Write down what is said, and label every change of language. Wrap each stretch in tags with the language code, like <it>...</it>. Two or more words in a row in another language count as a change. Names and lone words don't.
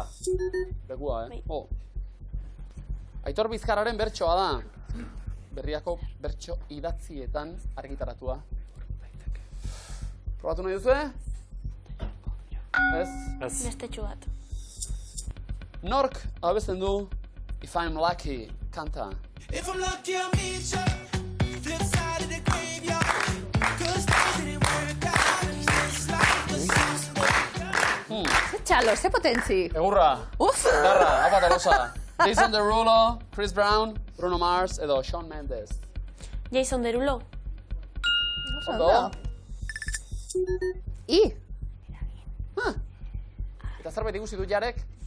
<eu>Lekua, Aitor Bizkarraren bertsoa da. Berriako bertso idatzietan argitaratua. Probatu nahi duzue? Ez? Bestetxu bat. Nork abesten du If I'm Lucky kanta.</eu> <en>If I'm lucky, I'll meet you. Flip side of the graveyard. 'Cause things didn't work out. This life was just</en> <eu>Ze txalo, ze potentzi. Egurra. Garra, apa Tolosa. Jason Derulo, Chris Brown, Bruno Mars edo Shawn Mendes. Jason Derulo. Ondo? I. Eta zerbait ikusi du Jarek?</eu>